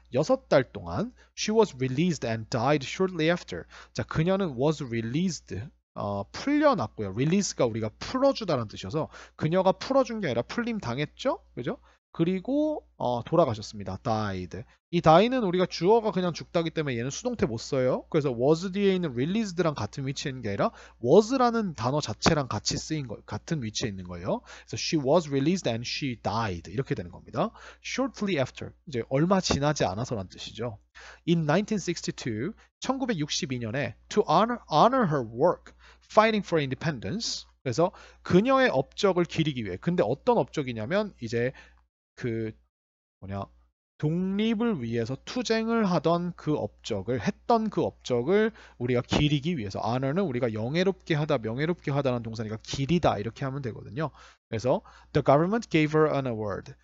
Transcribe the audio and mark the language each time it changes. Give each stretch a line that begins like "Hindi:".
English: 6달 동안 she was released and died shortly after.
Korean: 자, 그녀는 was released, 풀려났고요. release가 우리가 풀어주다라는 뜻이어서 그녀가 풀어준 게 아니라 풀림 당했죠? 그죠? 그리고 돌아가셨습니다. died. 이 die는 우리가 주어가 그냥 죽다기 때문에 얘는 수동태 못 써요. 그래서 was 뒤에 있는 released랑 같은 위치에 있는 게 아니라 was라는 단어 자체랑 같이 쓰인 거, 같은 위치에 있는 거예요. 그래서 she was released and she died 이렇게 되는 겁니다. shortly after, 이제 얼마 지나지 않아서란 뜻이죠.
English: In 1962, 1962년에 to honor her work fighting for independence.
Korean: 그래서 그녀의 업적을 기리기 위해. 근데 어떤 업적이냐면 이제 그 독립을 위해서 투쟁을 하던 그 업적을 했던 그 업적을 우리가 기리기 위해서 honor는 우리가 영예롭게 하다, 명예롭게 하다라는 동사니까 기리다 이렇게 하면 되거든요.
English: 그래서 the government gave her an award.